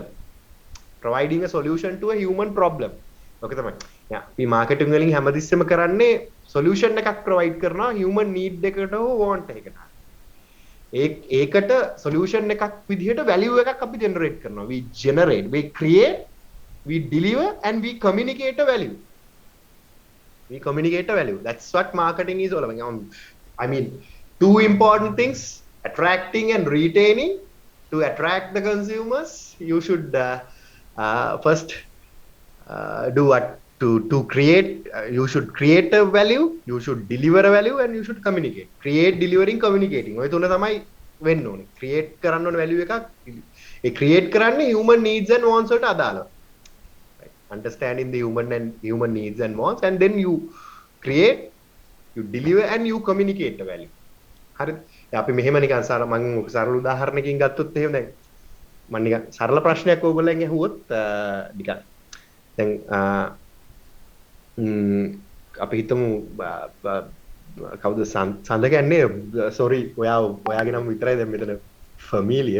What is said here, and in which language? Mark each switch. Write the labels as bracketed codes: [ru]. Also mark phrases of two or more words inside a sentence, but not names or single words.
[en] Providing a solution to a human problem. [si] ඔක තමයි. අපි මාකටිං වලින් හැමතිස්සෙම කරන්නේ solution එකක් provide කරනවා [en] human need [si] එකකට හෝ want එකකට. ඒකට solution එකක් විදිහට value එකක් අපි generate කරනවා. [en] We generate, we create, we deliver and we communicate a value. We communicate a value. That's what marketing is all about. I mean, two important things: attracting and retaining. To attract the consumers, you should first do what? To create, you should create a value, you should deliver a value and you should communicate. Create, delivering, communicating. [si] ඔය තුන තමයි වෙන්න ඕනේ. create කරන්න ඕනේ value එකක්. ඒ create කරන්නේ [en] human needs and wants [si] වලට අදාළව. [en] Right? Understanding the human needs and wants, and then you create, you deliver and you communicate the value. [si] හරිද? අපි මෙහෙම නිකන් මම සරල උදාහරණයකින් ගත්තොත් එහෙම දැන් මම නිකන් සරල ප්‍රශ්නයක් ඕගොල්ලන් අහුවොත් නිකන් දැන් අපි හිතමු කවුද සඳ කියන්නේ සෝරි ඔයාගේ නම විතරයි දැන් මෙතන ෆැමිලිය